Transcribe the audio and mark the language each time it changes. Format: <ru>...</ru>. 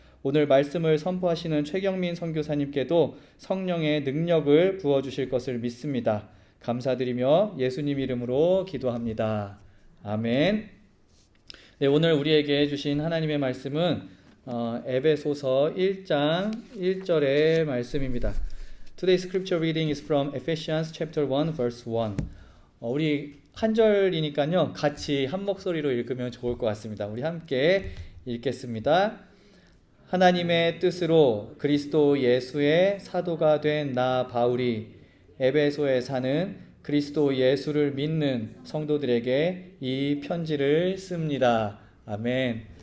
<ko>오늘 말씀을 선포하시는 최경민 선교사님께도 성령의 능력을 부어주실 것을 믿습니다. 감사드리며 예수님 이름으로 기도합니다. 아멘. 네, 오늘 우리에게 주신 하나님의 말씀은 에베소서 1장 1절의 말씀입니다.</ko> <en>Today's scripture reading is from Ephesians chapter 1 verse 1.</en> <ko>우리 한 절이니까요, 같이 한 목소리로 읽으면 좋을 것 같습니다. 우리 함께 읽겠습니다. 하나님의 뜻으로 그리스도 예수의 사도가 된 나 바울이 에베소에 사는 그리스도 예수를 믿는 성도들에게 이 편지를 씁니다. 아멘.</ko>